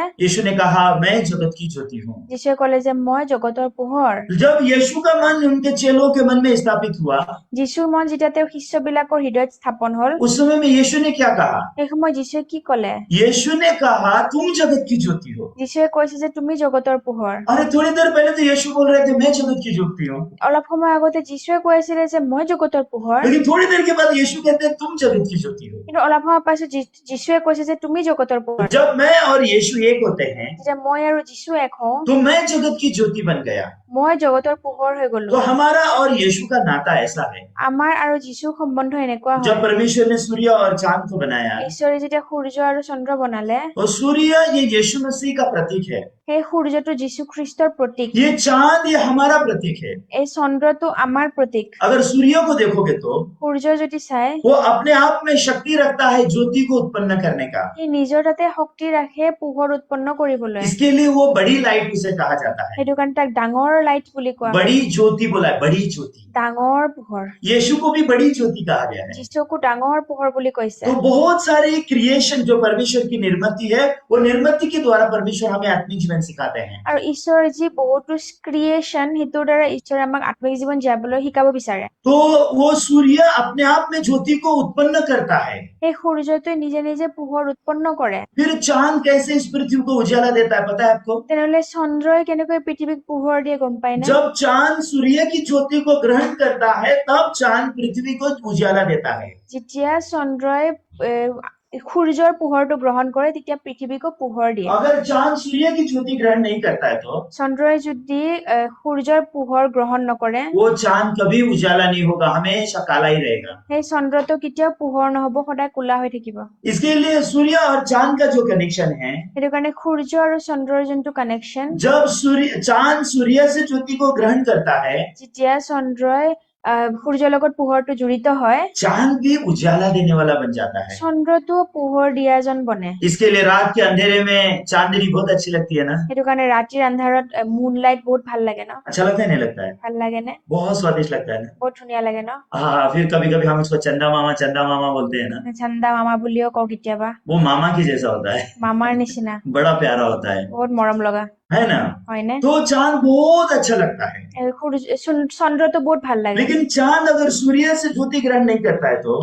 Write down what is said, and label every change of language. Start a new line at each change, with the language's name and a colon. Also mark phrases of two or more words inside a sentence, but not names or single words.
Hindi: यीशु ने कहा, मैं जगत की ज्योति हूँ।
Assamese: যীশুৱে ক'লে যে মই জগতৰ পোহৰ।
Hindi: जब यीशु का मन उनके चेलों के मन में स्थापित हुआ,
Assamese: যীশুৰ মন যেতিয়া তেওঁৰ শিষ্যবিলাকৰ হৃদয়ত স্থাপন হল,
Hindi: उस समय में यीशु ने क्या कहा?
Assamese: সেই সময়ত যীশুৱে কি ক'লে?
Hindi: यीशु ने कहा, तुम जगत की ज्योति हो।
Assamese: যীশুৱে কৈছে যে তুমি জগতৰ পোহৰ।
Hindi: अरे थोड़ी देर पहले तो यीशु बोल रहे थे, मैं जगत की ज्योति हूँ।
Assamese: অলপ সময় আগতে যীশুৱে কৈ আছিলে যে মই জগতৰ পোহৰ,
Hindi: लेकिन थोड़ी देर के बाद यीशु कहते हैं, तुम जगत की ज्योति हो।
Assamese: কিন্তু অলপ সময় পাছত যীশুৱে কৈছে যে তুমি জগতৰ পোহৰ।
Hindi: जब मैं और यीशु एक होते हैं
Assamese: যেতিয়া মই আৰু যীশু এক হওঁ,
Hindi: तो मैं जगत की ज्योति बन गया।
Assamese: মই জগতৰ পোহৰ হৈ গলো।
Hindi: तो हमारा और यीशु का नाता ऐसा है।
Assamese: আমাৰ আৰু যীশুৰ সম্বন্ধ এনেকুৱা
Hindi: जब
Assamese: হয়।
Hindi: परमेश्वर ने सूर्य और चांद को बनाया,
Assamese: ঈশ্বৰে যেতিয়া সূৰ্য আৰু চন্দ্ৰ বনালে,
Hindi: तो सूर्य ये यीशु मसीह का प्रतीक है,
Assamese: সেই সূৰ্যটো যীশু খ্ৰীষ্টৰ প্ৰতীক,
Hindi: ये चांद ये हमारा प्रतीक है।
Assamese: এই চন্দ্ৰটো আমাৰ প্ৰতীক।
Hindi: अगर सूर्य को देखोगे तो
Assamese: সূৰ্য যদি চাই,
Hindi: वो अपने आप में शक्ति रखता है ज्योति को उत्पन्न करने का।
Assamese: সি নিজৰ তাতে शक्ति ৰাখে পোহৰ উৎপন্ন কৰিবলৈ।
Hindi: इसके लिए वो बड़ी लाइट उसे कहा जाता है।
Assamese: সেইটো কাৰণে তাক ডাঙৰ লাইট বুলি কোৱা হয়।
Hindi: बड़ी ज्योति बोला है, बड़ी ज्योति।
Assamese: ডাঙৰ পোহৰ।
Hindi: यीशु को भी बड़ी ज्योति कहा गया है।
Assamese: যীশুকো ডাঙৰ পোহৰ বুলি কৈছে।
Hindi: तो बहुत सारे क्रिएशन जो परमेश्वर की निर्मिति है, वो निर्मिति के द्वारा परमेश्वर हमें आत्मिक जीवन सिखाते हैं।
Assamese: আৰু ঈশ্বৰৰ যি বহুতো ক্ৰিয়েশ্যন, সেইটোৰ দ্বাৰা ঈশ্বৰে আমাক আত্মিক জীৱন জীয়াবলৈ শিকাব বিচাৰে।
Hindi: तो वो सूर्य अपने आप में ज्योति को उत्पन्न करता है।
Assamese: সেই সূৰ্যটোৱে নিজে নিজে পোহৰ উৎপন্ন কৰে।
Hindi: फिर चांद कैसे इस पृथ्वी को उजाला देता है, पता है आपको?
Assamese: তেনেহলে চন্দ্ৰই কেনেকৈ পৃথিৱীক পোহৰ দিয়ে গম পাই নে?
Hindi: जब चांद सूर्य की ज्योति को ग्रहण करता है, तब चांद पृथ्वी को उजाला देता है।
Assamese: যেতিয়া চন্দ্ৰই সূৰ্যৰ পোহৰটো গ্ৰহণ কৰে তেতিয়া পৃথিৱীকো পোহৰ দিয়ে।
Hindi: अगर चांद सूर्य की ज्योति ग्रहण नहीं करता है तो
Assamese: চন্দ্ৰই যদি সূৰ্যৰ পোহৰ গ্ৰহণ নকৰে,
Hindi: वो चांद कभी उजाला नहीं होगा, हमेशा काला ही रहेगा।
Assamese: সেই চন্দ্ৰটো কেতিয়াও পোহৰ নহব, সদায় কোলা হৈ থাকিব।
Hindi: इसके लिए सूर्य और चांद का जो कनेक्शन है,
Assamese: সেইটো কাৰণে সূৰ্য আৰু চন্দ্ৰৰ যোনটো কানেকশ্যন,
Hindi: जब चांद सूर्य से ज्योति को ग्रहण करता है,
Assamese: যেতিয়া চন্দ্ৰই সূৰ্যৰ লগত পোহৰটো জড়িত হয়,
Hindi: चांद भी उजाला देने वाला बन जाता है।
Assamese: চন্দ্ৰটো পোহৰ দিয়াজন বনে।
Hindi: इसके लिए रात के अंधेरे में चांदनी बहुत अच्छी लगती है ना?
Assamese: সেইটো কাৰণে ৰাতিৰ আন্ধাৰত মুনলাইট বহুত ভাল লাগে ন?
Hindi: अच्छा लगता है, नहीं लगता है?
Assamese: ভাল লাগে নে?
Hindi: बहुत स्वादिष्ट लगता है ना?
Assamese: বহুত ধুনীয়া লাগে ন?
Hindi: हाँ, फिर कभी कभी हम उसको चंदा मामा बोलते हैं ना?
Assamese: চান্দা মামা বুলিও কওঁ কেতিয়াবা।
Hindi: वो मामा की जैसा होता है,
Assamese: মামাৰ নিচিনা,
Hindi: बड़ा प्यारा होता है
Assamese: বহুত মৰম লগা,
Hindi: है ना?
Assamese: হয়নে?
Hindi: तो चांद बहुत अच्छा लगता है।
Assamese: চন্দ্ৰটো বহুত ভাল লাগে।
Hindi: लेकिन चांद अगर सूर्य से ज्योति ग्रहण नहीं करता है तो